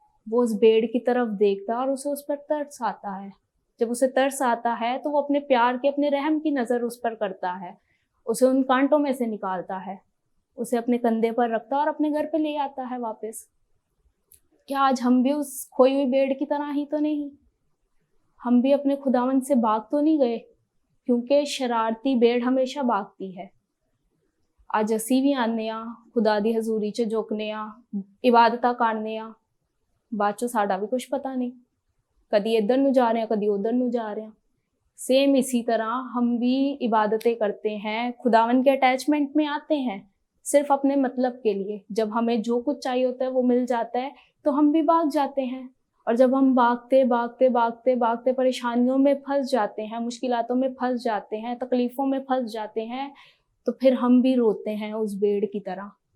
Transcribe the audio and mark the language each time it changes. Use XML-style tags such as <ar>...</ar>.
<ur>وہ اس بھیڑ کی طرف دیکھتا اور اسے اس پر ترس آتا ہے. جب اسے ترس آتا ہے تو وہ اپنے پیار کی, اپنے رحم کی نظر اس پر کرتا ہے, اسے ان کانٹوں میں سے نکالتا ہے, اسے اپنے کندھے پر رکھتا اور اپنے گھر پہ لے آتا ہے واپس. کیا آج ہم بھی اس کھوئی ہوئی بھیڑ کی طرح ہی تو نہیں؟ ہم بھی اپنے خداوند سے بھاگ تو نہیں گئے؟ کیونکہ شرارتی بھیڑ ہمیشہ بھاگتی ہے.</ur> <pa>ਅੱਜ ਅਸੀਂ ਵੀ ਆਉਂਦੇ ਹਾਂ ਖੁਦਾ ਦੀ ਹਜ਼ੂਰੀ 'ਚ ਝੁਕਨੇ ਹਾਂ, ਇਬਾਦਤਾਂ ਕਰਨੇ ਹਾਂ, ਬਾਅਦ 'ਚੋਂ ਸਾਡਾ ਵੀ ਕੁਝ ਪਤਾ ਨਹੀਂ, ਕਦੀ ਇੱਧਰ ਨੂੰ ਜਾ ਰਹੇ ਹਾਂ, ਕਦੀ ਉੱਧਰ ਨੂੰ ਜਾ ਰਹੇ ਹਾਂ.</pa> <ur>سیم اسی طرح ہم بھی عبادتیں کرتے ہیں، خداوند کے اٹیچمنٹ میں آتے ہیں صرف اپنے مطلب کے لیے. جب ہمیں جو کچھ چاہیے ہوتا ہے وہ مل جاتا ہے تو ہم بھی بھاگ جاتے ہیں. اور جب ہم بھاگتے بھاگتے بھاگتے بھاگتے پریشانیوں میں پھنس جاتے ہیں، مشکلاتوں میں پھنس جاتے ہیں، تکلیفوں میں پھنس جاتے ہیں، تو پھر ہم بھی روتے ہیں اس بھیڑ کی طرح.</ur>